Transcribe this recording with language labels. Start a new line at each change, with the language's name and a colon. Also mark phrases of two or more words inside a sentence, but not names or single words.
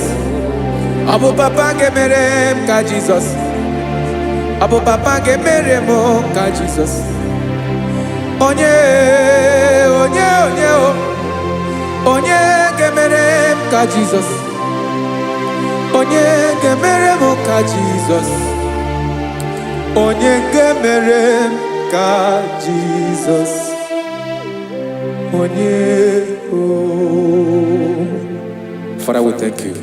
Igbo: Obo papa gemere ka Jesus. Obo papa gemere mo ka Jesus. Onye gemere ka Jesus. Onye gemere mo ka Jesus. Onye gemere ka Jesus.
English: Father, we thank you.